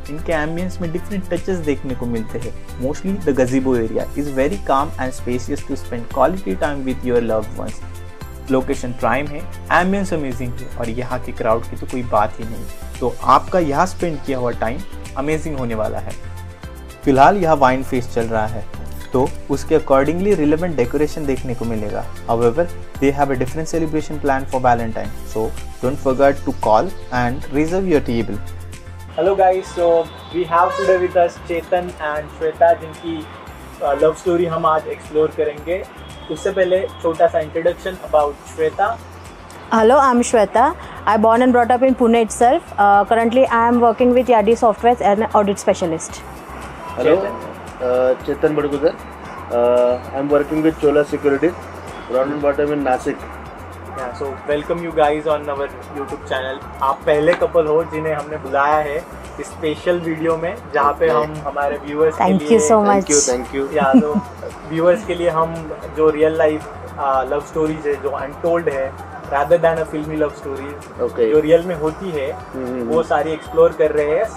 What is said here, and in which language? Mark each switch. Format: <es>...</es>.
<hi>इनके एम्बियंस में different touches देखने को मिलते हैं।</hi> <en>Mostly the gazebo area is very calm and spacious to spend quality time with your loved ones.</en> <hi>Location prime है, ambience amazing है और यहाँ के क्राउड की तो कोई बात ही नहीं। तो आपका यहाँ स्पेंड किया हुआ टाइम अमेजिंग होने वाला है। फिलहाल यहाँ वाइन फेस्ट चल रहा है, तो उसके अकॉर्डिंगली रिलेवेंट डेकोरेशन देखने को मिलेगा।</hi> <en>However, they have a different celebration plan for Valentine, so don't forget to call and reserve your table. Hello guys, so we have today with us Chetan and Shweta,</en> <hi>जिनकी love story हम आज explore करेंगे। उससे पहले छोटा सा introduction about Shweta.</hi> <en>Hello, I'm Shweta. I born and brought up in Pune itself. Currently, I am working with Yadi Software as an audit specialist. Hello, Chetan Badguzar. I'm working with Chola Securities, born and brought up in Nasik. Yeah, so welcome you guys on our YouTube channel.</en> <hi>आप पहले couple हो जिन्हें हमने बुलाया है इस special video में, जहाँ पे हम हमारे व्यूअर्स के लिए</hi> <en>Thank you so much. Thank you.</en> <hi>या तो व्यूअर्स के लिए हम जो रियल लाइफ लव स्टोरीज है, जो अनटोल्ड है,</hi> <en>rather than a filmy love stories,</en> <hi>जो रियल में होती है वो सारी एक्सप्लोर कर रहे हैं।</hi>